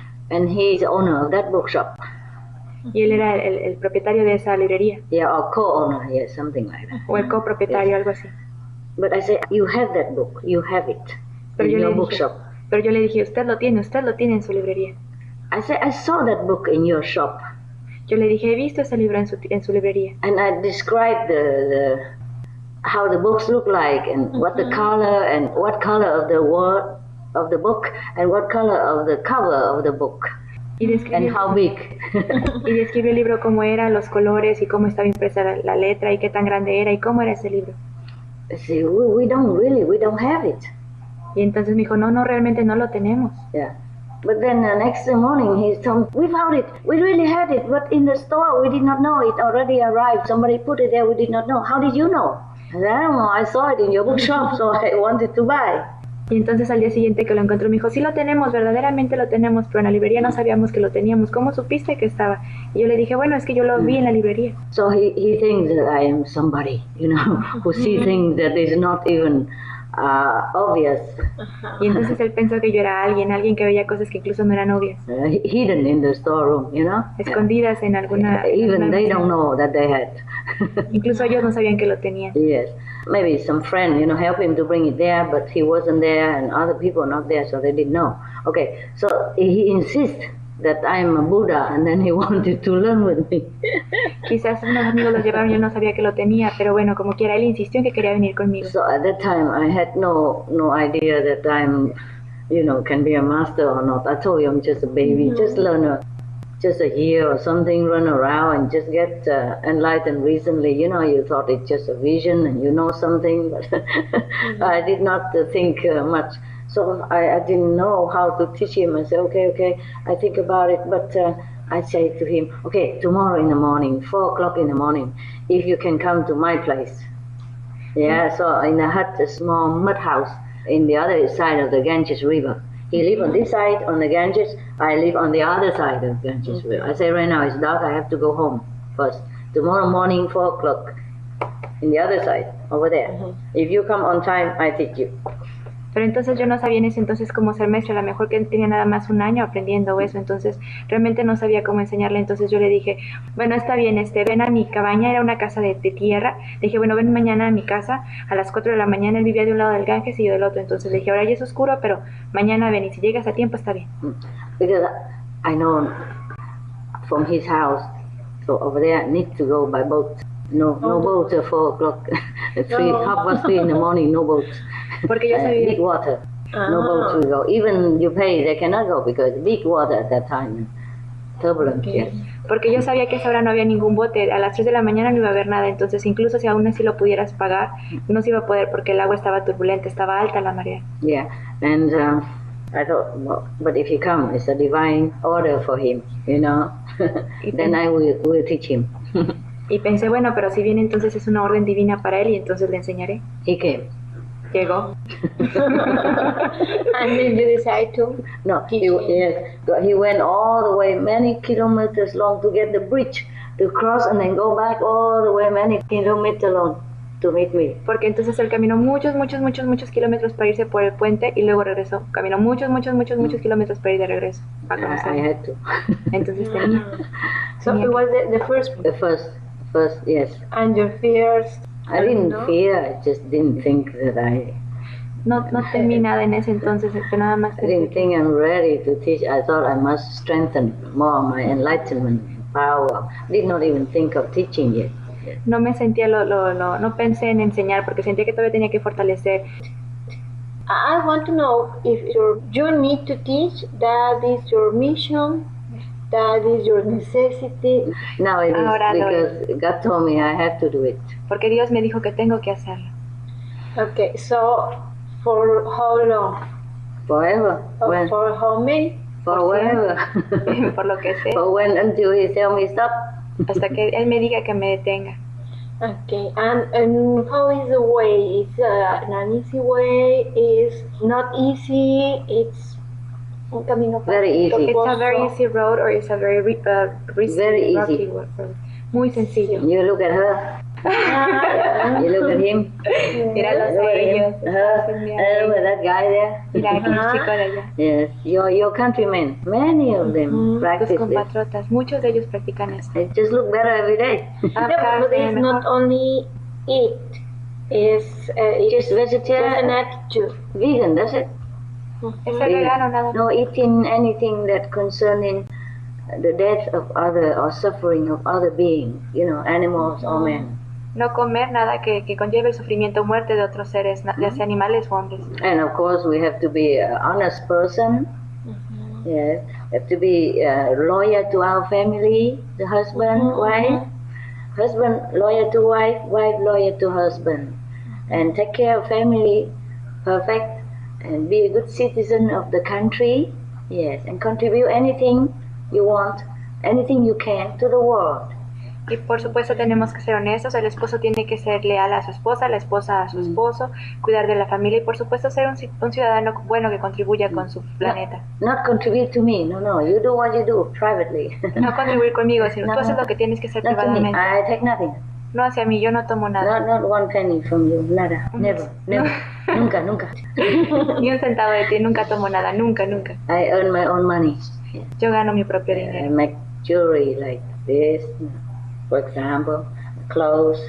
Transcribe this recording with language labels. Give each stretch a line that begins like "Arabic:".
English: And he's the owner of that bookshop.
Spanish: Y él era el propietario de esa librería.
English: Yeah, or co-owner, yeah, something like that.
Spanish: O el copropietario, algo así.
English: But I said, you have that book, you have it in your bookshop.
Spanish: Pero yo le dije, usted lo tiene en su librería.
English: I said, I saw that book in your shop.
Spanish: Yo le dije, he visto ese libro en su librería.
English: And I described how the books look like and what the color and what color of the word of the book and what color of the cover of the book. And how big.
Spanish: Y describió el libro cómo era, los colores y cómo estaba impresa la letra y qué tan grande era y cómo era ese libro.
English: I said, we don't have it.
Spanish: Y entonces me dijo, no, realmente no lo tenemos.
English: Yeah. But then the next morning he told me, we found it. We really had it, but in the store we did not know it already arrived. Somebody put it there, we did not know. How did you know? I said, I don't know, I saw it in your bookshop, so I wanted to buy.
Spanish: Y entonces al día siguiente que lo encontró me dijo, sí lo tenemos, verdaderamente lo tenemos, pero en la librería no sabíamos que lo teníamos. ¿Cómo supiste que estaba? Y yo le dije, bueno, es que yo lo vi en la librería.
English: So he thinks that I am somebody, you know, who see things that is not even obvious.
Spanish: Y entonces él pensó que yo era alguien que veía cosas que incluso no eran obvias.
English: Hidden in the storeroom, you know.
Spanish: Escondidas en alguna...
English: Even they don't know that they had.
Spanish: Incluso ellos no sabían que lo tenían.
English: Yes. Maybe some friend, you know, help him to bring it there, but he wasn't there and other people not there, so they didn't know. Okay, so he insists that I'm a Buddha and then he wanted to learn with me.
Spanish: Quizás unos amigos lo llevaron y yo no sabía que lo tenía, pero bueno, como quiera, él insistió en que quería venir conmigo.
English: So at that time I had no idea that I'm, you know, can be a master or not. I told you I'm just a baby, just learn just a year or something, run around and just get enlightened recently. You know, you thought it's just a vision and you know something, but I did not think much. So I didn't know how to teach him. I said, okay, I think about it. But I say to him, okay, tomorrow in the morning, 4 o'clock in the morning, if you can come to my place. Yeah, so in a hut, a small mud house in the other side of the Ganges River. He live on this side on the Ganges, I live on the other side of Ganges River. I say right now it's dark, I have to go home first. Tomorrow morning 4 o'clock in the other side, over there. If you come on time, I teach you.
Spanish: Pero entonces yo no sabía en ese entonces cómo ser maestra, a lo mejor que tenía nada más un año aprendiendo eso, entonces realmente no sabía cómo enseñarle, entonces yo le dije, bueno, está bien, ven a mi cabaña, era una casa de tierra, le dije, bueno, ven mañana a mi casa a las 4 de la mañana, él vivía de un lado del Ganges y yo del otro, entonces le dije, ahora ya es oscuro, pero mañana ven y si llegas a tiempo está bien.
English: Because I know from his house, so over there I need to go by boat. No boat at 4 o'clock, at 3:30 in the morning, no boat.
Spanish: Porque yo sabía.
English: Big water, no boat will go. Even you pay, they cannot go because big water at that time, turbulence. Yes.
Spanish: Porque yo sabía que a esa hora no había ningún bote, a las 3 de la mañana no iba a haber nada, entonces incluso si aún así lo pudieras pagar, no se iba a poder porque el agua estaba turbulenta, estaba alta la marea.
English: Yeah, and I thought, well, but if he come, it's a divine order for him, you know. Then I will teach him.
Spanish: Y pensé, bueno, pero si viene entonces es una orden divina para él y entonces le enseñaré.
English: He came.
Spanish: Llegó.
English: And then you decide to? No, he went all the way many kilometers long to get the bridge, to cross and then go back all the way many kilometers long to meet me.
Spanish: Porque entonces él caminó muchos kilómetros para irse por el puente y luego regresó. Caminó muchos kilómetros para ir de regreso. A conocer.
English: I had to.
Spanish: Entonces tenía.
English: So it was the first. The first, yes. And your fears? I didn't fear, I just didn't think that
Spanish: No temí nada en ese entonces, pero nada más.
English: I didn't think I'm ready to teach. I thought I must strengthen more my enlightenment power. Did not even think of teaching yet.
Spanish: No me sentía no pensé en enseñar porque sentía que todavía tenía que fortalecer.
English: I want to know if you need to teach, that is your mission, that is your necessity. No, it is because God told me I have to do it.
Spanish: Porque Dios me dijo que tengo que hacerlo.
English: Okay, so for how long? Forever. When? For how many? For whatever.
Spanish: Por lo que sé.
English: For when until He tell me stop.
Spanish: Hasta que Él me diga que me detenga.
English: Okay, and how is the way? Is an easy way? Is not easy? It's
Spanish: un camino
English: very easy. It's a very easy road or it's a very risky, very easy. Rocky road.
Spanish: Muy sencillo.
English: You look at her. You look at him.
Spanish: Míralos a ellos.
English: Look at that guy there.
Spanish: Mira aquel chico de allá.
English: Yes, your countrymen, many of them practice
Spanish: Tus compatriotas, muchos de ellos practican esto.
English: They just look better every day. But it's not only eat, it's just vegetarian, just an attitude. Vegan, that's it.
Spanish: Es el vegano nada más.
English: No eating anything that concerning the death of other or suffering of other beings, you know, animals or men.
Spanish: No comer nada que conlleve el sufrimiento o muerte de otros seres, ya sea animales o hombres.
English: And of course we have to be an honest person. Yes, we have to be loyal to our family, the husband, wife. Husband loyal to wife, wife loyal to husband. And take care of family, perfect. And be a good citizen of the country. Yes, and contribute anything you want, anything you can to the world.
Spanish: Y por supuesto tenemos que ser honestos, el esposo tiene que ser leal a su esposa, la esposa a su esposo, cuidar de la familia y por supuesto ser un ciudadano bueno que contribuya con su planeta.
English: Not contribute to me, no, you do what you do privately.
Spanish: No contribuir conmigo, sino tú haces lo que tienes que hacer privadamente.
English: I take nothing.
Spanish: No hacia mí, yo no tomo nada.
English: Not one penny from you,
Spanish: nada,
English: never.
Spanish: Nunca. Ni un centavo de ti, nunca tomo nada, nunca.
English: I earn my own money.
Spanish: Yo gano mi propio
English: I
Spanish: dinero.
English: make jewelry like this, for example, clothes.